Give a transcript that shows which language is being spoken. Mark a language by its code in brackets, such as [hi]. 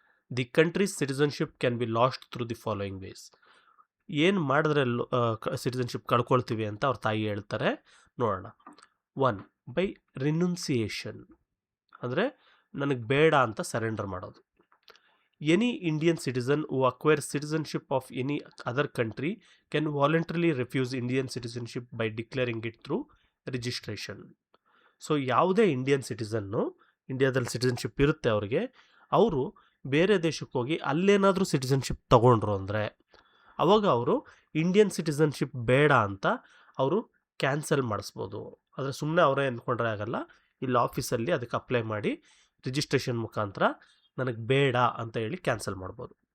[en] The country's citizenship can be lost through the following ways. [kn] ಏನು ಮಾಡಿದ್ರೆ citizenship ಕಳ್ಕೊಳ್ತೀವಿ ಅಂತ ಅವ್ರ ತಾಯಿ ಹೇಳ್ತಾರೆ, ನೋಡೋಣ. 1, ಬೈ ರಿನುನ್ಸಿಯೇಷನ್, ಅಂದರೆ ನನಗೆ ಬೇಡ ಅಂತ ಸರೆಂಡರ್ ಮಾಡೋದು. [en] Any Indian citizen who acquires citizenship of any other country can voluntarily refuse Indian citizenship by declaring it through registration. [kn] So ಯಾವುದೇ ಇಂಡಿಯನ್ ಸಿಟಿಸನ್ನು, ಇಂಡಿಯಾದಲ್ಲಿ ಸಿಟಿಸನ್ಶಿಪ್ ಇರುತ್ತೆ ಅವ್ರಿಗೆ, ಅವರು ಬೇರೆ ದೇಶಕ್ಕೆ ಹೋಗಿ ಅಲ್ಲೇನಾದರೂ ಸಿಟಿಸನ್ಶಿಪ್ ತಗೊಂಡ್ರು ಅಂದರೆ ಅವಾಗ ಅವರು ಇಂಡಿಯನ್ ಸಿಟಿಸನ್ಶಿಪ್ ಬೇಡ ಅಂತ ಅವರು ಕ್ಯಾನ್ಸಲ್ ಮಾಡಿಸ್ಬೋದು. ಆದರೆ ಸುಮ್ಮನೆ ಅವರೇ ಅಂದ್ಕೊಂಡ್ರೆ ಆಗಲ್ಲ, ಇಲ್ಲಿ ಆಫೀಸಲ್ಲಿ ಅದಕ್ಕೆ ಅಪ್ಲೈ ಮಾಡಿ ರಿಜಿಸ್ಟ್ರೇಷನ್ ಮುಖಾಂತರ ನನಗೆ ಬೇಡ ಅಂತ ಹೇಳಿ ಕ್ಯಾನ್ಸಲ್ ಮಾಡ್ಬೋದು.